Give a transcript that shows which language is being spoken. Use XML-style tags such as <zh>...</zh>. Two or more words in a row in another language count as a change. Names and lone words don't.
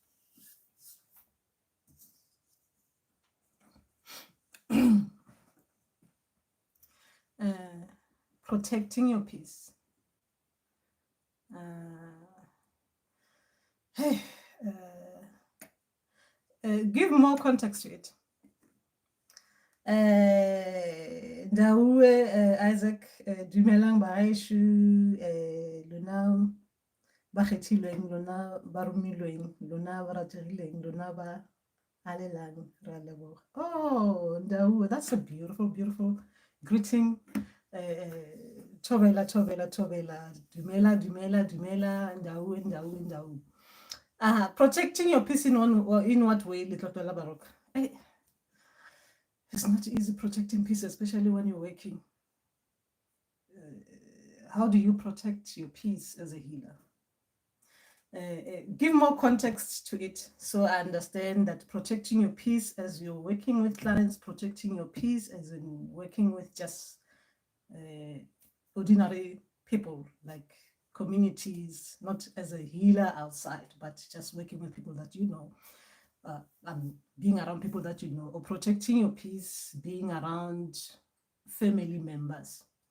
<en>Protecting your peace. Hey, give more context to it.</en> <tn>Ndauweee, Isaac, dumelang bahaesho, lona ba kgethilweng, lona ba romilweng, lona ba rategileng, lona ba alelang, ra leboga.</tn> <en>Oh, Ndauweee, that's a beautiful, beautiful greeting.</en> <tn>Thobela, thobela, thobela, dumela, dumela, dumela, Ndauweee, Ndauweee, Ndauweee.</tn> <en>Protecting your peace in what way, little Barok? It's not easy protecting peace, especially when you're working. How do you protect your peace as a healer? Give more context to it so I understand that protecting your peace as you're working with clients, protecting your peace as in working with just ordinary people, like communities, not as a healer outside, but just working with people that you know, being around people that you know, or protecting your peace, being around family members.</en>